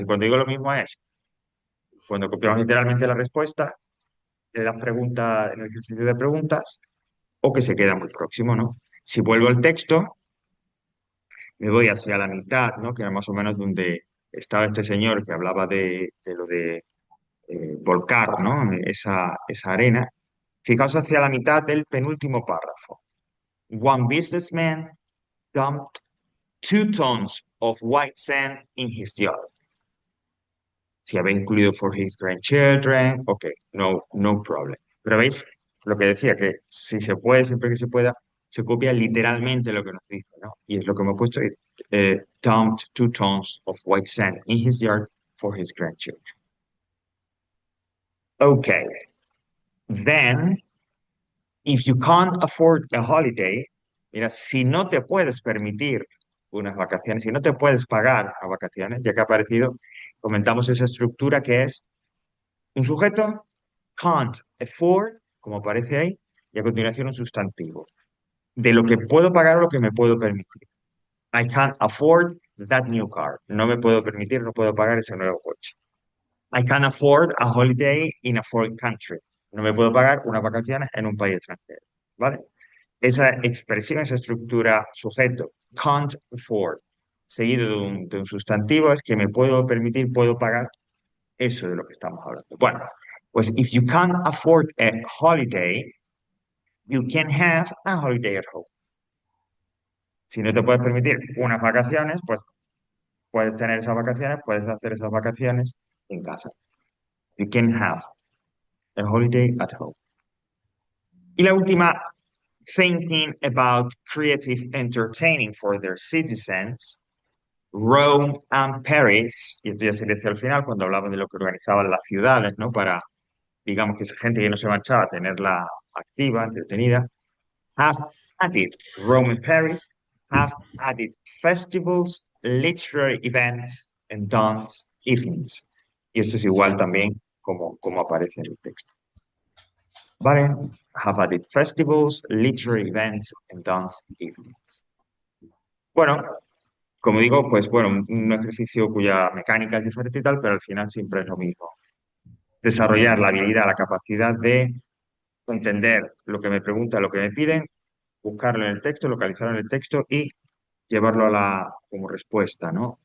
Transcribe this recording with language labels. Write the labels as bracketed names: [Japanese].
[Spanish] Y cuando digo lo mismo es cuando copiamos literalmente la respuesta en las preguntas, en el ejercicio de preguntas, o que se queda muy próximo, ¿no? Si vuelvo al texto, me voy hacia la mitad, ¿no? Que era más o menos donde estaba este señor que hablaba de lo de volcar, ¿no? Esa arena. Fijaos hacia la mitad del penúltimo párrafo. [English] One businessman dumped 2 tons of white sand in his yard. [Spanish] Si habéis incluido [English] for his grandchildren, ok, no problem. [Spanish] Pero veis lo que decía, que si se puede, siempre que se pueda, se copia literalmente lo que nos dice, ¿no? Y es lo que me he puesto, [English] dumped 2 tons of white sand in his yard for his grandchildren. Okay, then, if you can't afford a holiday, [Spanish] mira, si no te puedes permitir unas vacaciones, si no te puedes pagar a vacaciones, ya que ha aparecido, comentamos esa estructura que es un sujeto, can't afford, como aparece ahí, y a continuación un sustantivo. De lo que puedo pagar o lo que me puedo permitir. [English] I can't afford that new car. [Spanish] No me puedo permitir, no puedo pagar ese nuevo coche. [English] I can't afford a holiday in a foreign country. [Spanish] No me puedo pagar unas vacaciones en un país extranjero. ¿Vale? Esa expresión, esa estructura sujeto, can't afford, seguido de un sustantivo, es que me puedo permitir, puedo pagar. Eso de lo que estamos hablando. Bueno, pues [English] if you can't afford a holiday, you can have a holiday at home. [Spanish] Si no te puedes permitir unas vacaciones, pues puedes tener esas vacaciones, puedes hacer esas vacaciones en casa. [English] You can have a holiday at home. [Spanish] Y la última, [English] thinking about creative entertaining for their citizens, [Spanish] Rome and Paris, y esto ya se decía al final cuando hablaban de lo que organizaban las ciudades, ¿no? Para, digamos, que esa gente que no se marchaba, tenerla activa, entretenida, [English] have added Rome and Paris, have added festivals, literary events, and dance evenings. [Spanish] Y esto es igual también como aparece en el texto. ¿Vale? [English] Have added festivals, literary events, and dance evenings. [Spanish] Bueno, como digo, pues bueno, un ejercicio cuya mecánica es diferente y tal, pero al final siempre es lo mismo. Desarrollar la habilidad, la capacidad de entender lo que me preguntan, lo que me piden, buscarlo en el texto, localizarlo en el texto y llevarlo como respuesta, ¿no?